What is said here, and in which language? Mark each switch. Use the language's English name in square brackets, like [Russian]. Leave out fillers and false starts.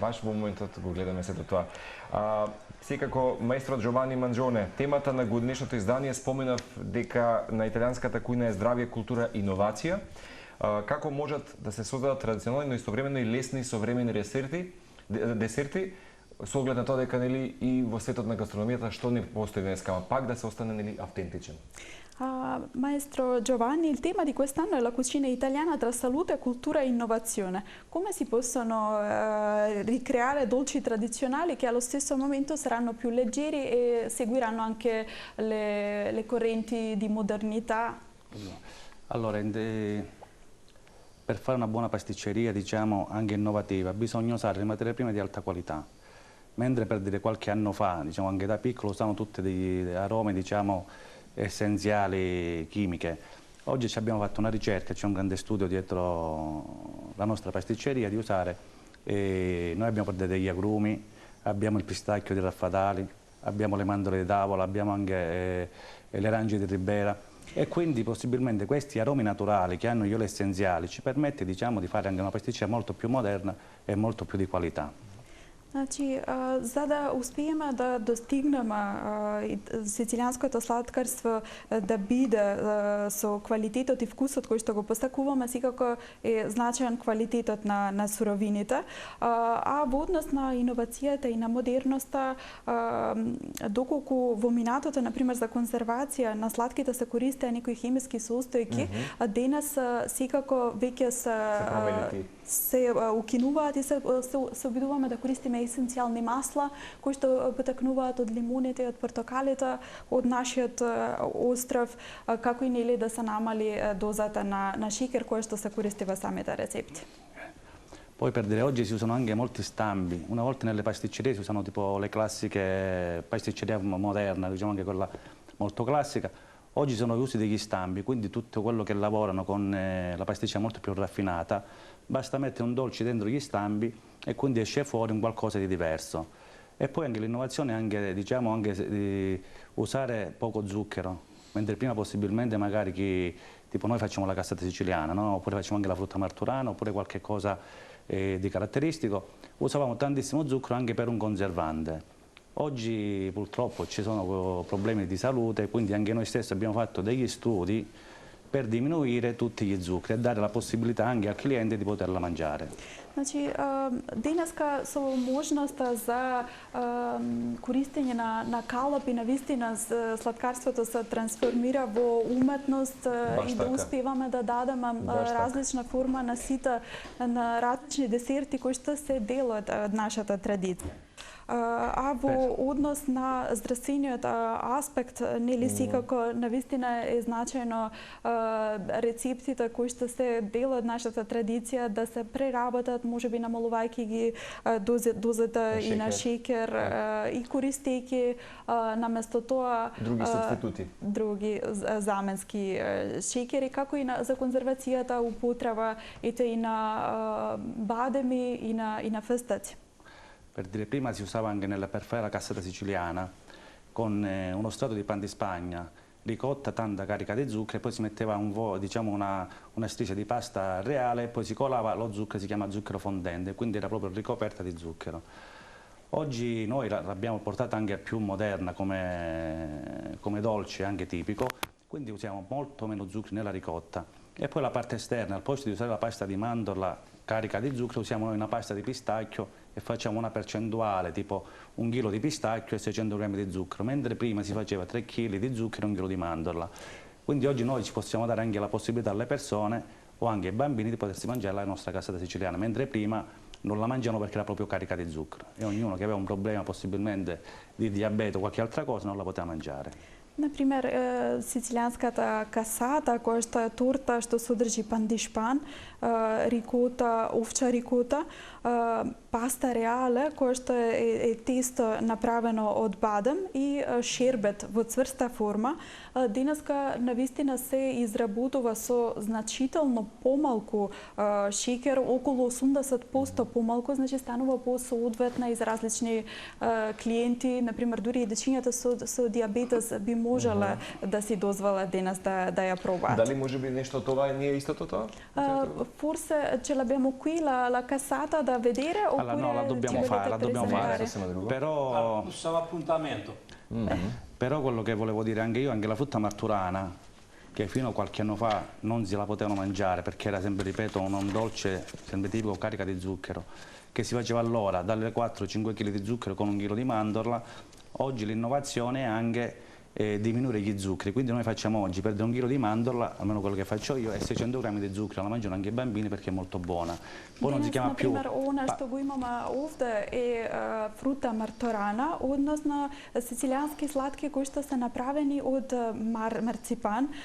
[Macedonian] Баш во моментот го гледаме сето тоа. Секако, маестрот Джовани Манџоне, темата на годинешното издание споменав дека на италијанската кујна е здравје, култура и иновација. Како можат да се создадат традиционални, но истовремено и лесни современи десерти, со оглед на тоа дека нели и во светот на гастрономијата што не постои денеска, ама пак да се остане нели автентичен. [Italian] Maestro Giovanni, il tema di quest'anno è la cucina italiana tra salute, cultura e innovazione. Come si possono ricreare dolci tradizionali che allo stesso momento saranno più leggeri e seguiranno anche le correnti di modernità? Allora, per fare una buona pasticceria, diciamo, anche innovativa, bisogna usare le materie prime di alta qualità. Mentre per dire qualche anno fa, diciamo anche da piccolo, usavano tutte degli aromi, diciamo, essenziali chimiche. Oggi ci abbiamo fatto una ricerca, c'è un grande studio dietro la nostra pasticceria di usare, noi abbiamo degli agrumi, abbiamo il pistacchio di Raffadali, abbiamo le mandorle di tavola, abbiamo anche le arance di Ribera e quindi possibilmente questi aromi naturali che hanno gli oli essenziali ci permette, diciamo, di fare anche una pasticceria molto più moderna e molto più di qualità. [Macedonian] Значи, за да успееме да достигнеме сицилијанското сладкарство да биде со квалитетот и вкусот кој што го постакуваме, секако е значаен квалитетот на суровините, а во однос на иновацијата и на модерноста, доколку во минатото, например, за конзервација на сладките се користеа некои хемиски состојки, денес секако веќе се укинуваат и се обидуваме да користиме есенцијални масла кои што потекнуваат од лимоните, од портокалите, од нашиот остров, како и нели да се намали дозата на шекер која што се користи во самите рецепти. [Italian] Poi per dire, oggi si usano anche molti stampi. Una volta nelle pasticcerie si usano tipo le classiche pasticceria moderna, diciamo anche quella molto classica. Oggi sono usi degli stampi, quindi tutto quello che lavorano con la pasticceria molto più raffinata, basta mettere un dolce dentro gli stampi e quindi esce fuori un qualcosa di diverso. E poi anche l'innovazione è anche, diciamo, anche di usare poco zucchero, mentre prima possibilmente magari tipo noi facciamo la cassata siciliana, no? Oppure facciamo anche la frutta marturana, oppure qualche cosa di caratteristico, usavamo tantissimo zucchero anche per un conservante. Oggi purtroppo ci sono problemi di salute, quindi anche noi stessi abbiamo fatto degli studi per diminuire tutti gli zuccheri e dare la possibilità anche al cliente di poterla mangiare. [Macedonian] Значи, денеска со можноста за користење на калап и на вистина сладкарството се трансформира во уметност и да успеваме да дадеме различна форма на сите, на различни десерти кои што се дел од нашата традиција. А во однос на здравствениот аспект, нели секако навистина е значајно рецептите кои што се дел од нашата традиција да се преработат, можеби намалувајќи ги дозата и на шекер и користејќи наместо тоа други субститути, други заменски шекери, како и за конзервацијата употреба и на бадеми и на фистаци. [Italian] Per dire, prima si usava anche per fare la cassata siciliana con uno strato di pan di Spagna, ricotta, tanta carica di zucchero e poi si metteva diciamo una striscia di pasta reale e poi si colava lo zucchero, si chiama zucchero fondente, quindi era proprio ricoperta di zucchero. Oggi noi l'abbiamo portata anche più moderna come dolce, anche tipico, quindi usiamo molto meno zuccheri nella ricotta. E poi la parte esterna, al posto di usare la pasta di mandorla carica di zucchero, usiamo noi una pasta di pistacchio e facciamo una percentuale, tipo 1 chilo di pistacchio e 600 grammi di zucchero, mentre prima si faceva 3 kg di zucchero e 1 chilo di mandorla. Quindi oggi noi ci possiamo dare anche la possibilità alle persone o anche ai bambini di potersi mangiare la nostra cassata siciliana, mentre prima non la mangiano perché era proprio carica di zucchero e ognuno che aveva un problema possibilmente di diabete o qualche altra cosa non la poteva mangiare. [Macedonian] Например, сицилијанската касата, која што е торта што содржи пандишпан, рикота, овча рикота, паста реале, која што е тесто направено од бадем и шербет во цврста форма. Денеска навистина се изработува со значително помалку шеќер, околу 80% помалку, значи станува посоодветна и за различни клиенти, например дури и дечињата со диабетес би можеле да си дозволат денес да ја пробаат. Дали може би нешто тоа не е истото тоа? [Italian] Forse ce l'abbiamo qui la cassata da vedere Allora, no, la dobbiamo fare, però Bussa l'appuntamento. Però quello che volevo dire anche io, anche la frutta marturana, che fino a qualche anno fa non si la potevano mangiare perché era sempre, ripeto, un dolce sempre tipico carica di zucchero, che si faceva allora dalle 4-5 kg di zucchero con 1 chilo di mandorla. Oggi l'innovazione è anche diminuire gli zuccheri, quindi noi facciamo oggi perdere 1 chilo di mandorla, almeno quello che faccio io, e 600 grammi di zucchero, la mangiano anche i bambini perché è molto buona. Poi non si chiama più... [Macedonian] Она што го имаме овде е фрута марторана, односно сицилијански сладки кои што се направени од марципан.